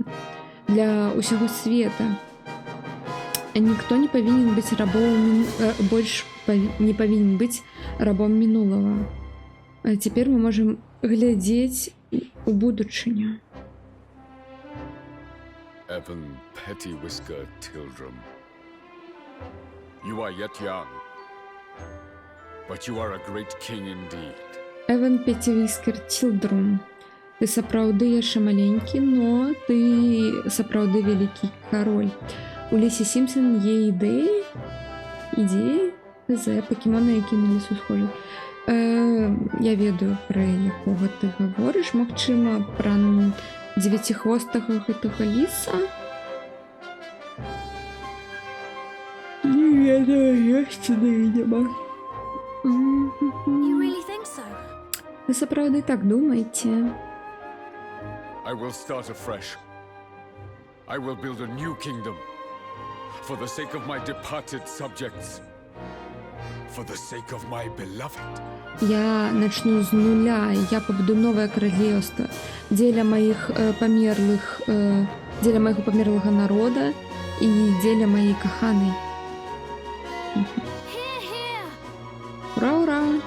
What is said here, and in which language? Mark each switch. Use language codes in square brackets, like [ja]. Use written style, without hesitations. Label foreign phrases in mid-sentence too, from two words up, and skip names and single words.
[be] Для ўсяго света. Ніхто не павінен быць больш не павінен быць рабом мінулага. А цяпер мы можам глядзець у будучыню. [en] Evan Petty-Whisker Tildrum. You are yet young, but you are a great king indeed. [be] Еван Петтівіскер Тілдрум. Ты сапраўды яшчэ маленькі, но ты сапраўды вялікі кароль. [uk] У Лісі Сімпсон є ідеі, пакемоны, які на лісу схожі. [be] Я ведаю, пра якога ты гаворыш, магчыма, пра дзевяцігхвостага гэтага ліса. Не ведаю, ёсць ідэі няма. [en] You really think so? [be] Вы сапраўды так думаеце? [en] I will start afresh. I will build a new kingdom. For the sake of my departed subjects. For the sake of my beloved. [be] Я начну з нуля, я пабудую новае каралеўства дзеля маіх дзеля майго памерлага народа і дзеля маёй каханай. [en] Hear, hear! [be] Ура, ура!